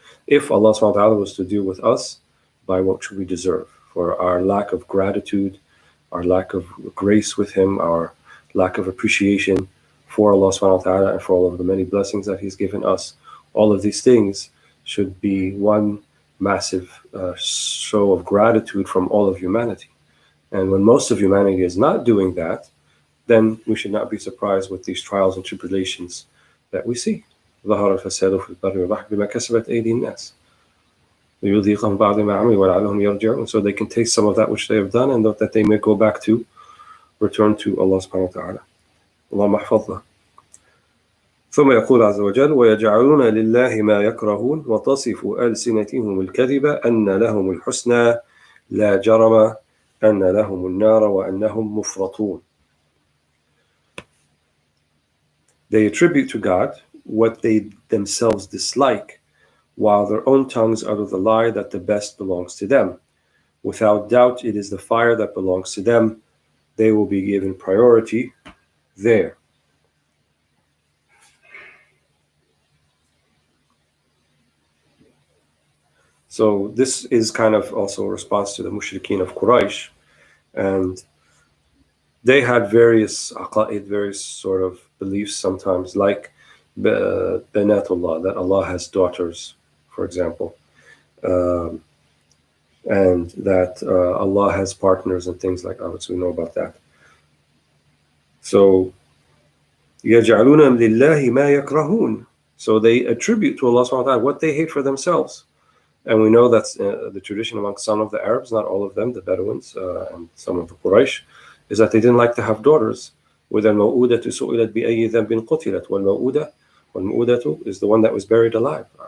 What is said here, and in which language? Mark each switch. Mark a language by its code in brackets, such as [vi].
[en] If Allah subhanahu wa ta'ala was to deal with us by what we deserve, for our lack of gratitude, our lack of grace with Him, our lack of appreciation for Allah subhanahu wa ta'ala and for all of the many blessings that He's given us, all of these things should be one massive show of gratitude from all of humanity. And when most of humanity is not doing that, then we should not be surprised with these trials and tribulations that we see. [ar] ظهر الفساد في البر والبحر بما كسبت أيدي الناس ليذيقهم بعض ما عملوا ولعلهم يرجعون. [en] So they can taste some of that which they have done, and that they may go back to, return to Allah subhanahu wa ta'ala. [ar] اللهم احفظنا. ثم يقول عز وجل ويجعلون لله ما يكرهون وتصف ألسنتهم الكذب أن لهم الحسنى لا جرم أن لهم النار وأنهم مفرطون. [en] They attribute to God what they themselves dislike, while their own tongues utter the lie that the best belongs to them. Without doubt, it is the fire that belongs to them. They will be given priority there. So this is kind of also a response to the mushrikeen of Quraysh, and they had various aqa'id, various sort of beliefs sometimes, like Banatullah, that Allah has daughters, for example, and that Allah has partners and things like that, so we know about that. So [ar] يَجْعَلُونَ لِلَّهِ مَا يَكْرَهُونَ. [en] So they attribute to Allah subhanahu wa ta'ala what they hate for themselves. And we know that's the tradition amongst some of the Arabs, not all of them, the Bedouins and some of the Quraysh, is that they didn't like to have daughters. [ar] وَإِذَا الْمَوْءُودَةُ سُئِلَتْ بِأَيِّ ذَنْبٍ قُتِلَتْ وَالْمَوْءُودَةُ [en] is the one that was buried alive.